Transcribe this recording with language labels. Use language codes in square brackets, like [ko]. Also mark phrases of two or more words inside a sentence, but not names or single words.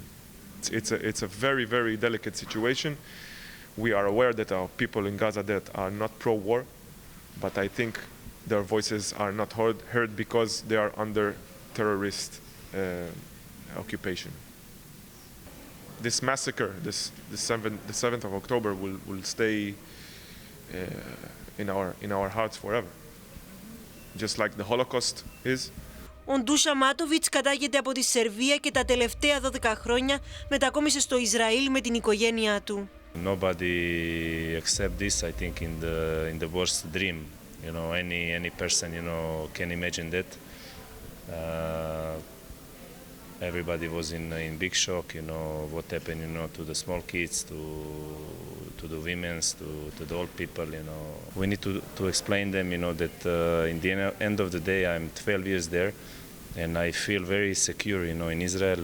[en] It's a very, very delicate situation. We are aware that our people in Gaza that are not pro-war, but I think their voices are not heard because they are under terrorist occupation. This massacre, the 7th of October, will stay in our hearts forever, just like the Holocaust is. [el] Ο Ντούσα Μάτοβιτς κατάγεται από τη Σερβία και τα τελευταία 12 χρόνια μετακόμισε στο Ισραήλ με την οικογένειά του. [en] Nobody accept this, I think, in the worst dream. Any person, can imagine that. Everybody was in big shock, what happened, to the small kids, to the women, to the old people, We need to explain them, that in the end of the day, I'm 12 years there, and I feel very secure, in Israel.